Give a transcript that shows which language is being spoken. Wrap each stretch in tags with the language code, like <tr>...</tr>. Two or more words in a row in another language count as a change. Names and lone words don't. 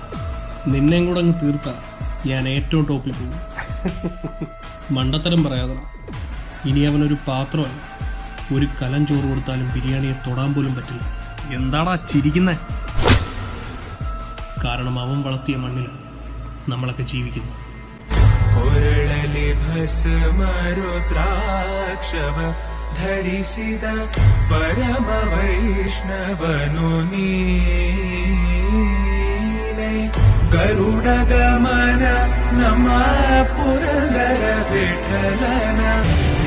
<ml>നിന്നെയും കൂടെ അങ്ങ് തീർത്താ ഞാൻ ഏറ്റവും ടോപ്പിൽ പോകും. മണ്ടത്തരം പറയാതെ. ഇനി അവനൊരു പാത്രമല്ല, ഒരു കലം ചോറ് കൊടുത്താലും ബിരിയാണിയെ തൊടാൻ പോലും പറ്റില്ല. എന്താടാ ചിരിക്കുന്നേ? കാരണം അവൻ വളർത്തിയ മണ്ണിലാണ് നമ്മളൊക്കെ ജീവിക്കുന്നു.</ml> <kn>ಧರಿಸಿದ ಪರಮ ವೈಷ್ಣವನು ನೀನೇ. ಗರುಡ ಗಮನ ನಮ್ಮ ಪುರಂದರ ವಿಠಲನ</kn>